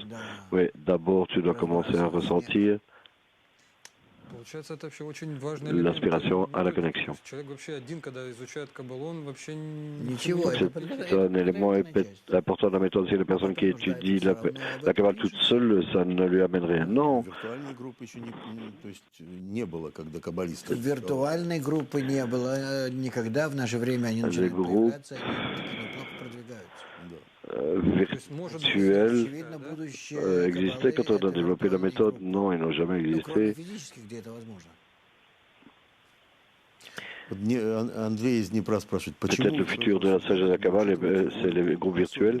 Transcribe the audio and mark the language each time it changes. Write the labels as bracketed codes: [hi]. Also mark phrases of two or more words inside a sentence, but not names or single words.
[fr] Oui, d'abord, tu dois commencer à ressentir l'aspiration à la connexion. C'est un élément important de la méthode. Si la personne qui étudie la Kabbale toute seule, ça ne lui amène rien. Non. [ru] Виртуальной группы не было никогда. В наше время они начинают появляться и неплохо продвигаются. [fr] Virtuels existaient quand on a développé la méthode? Non, ils n'ont jamais existé. Peut-être le futur de la sagesse de la Kabbale, c'est les groupes virtuels.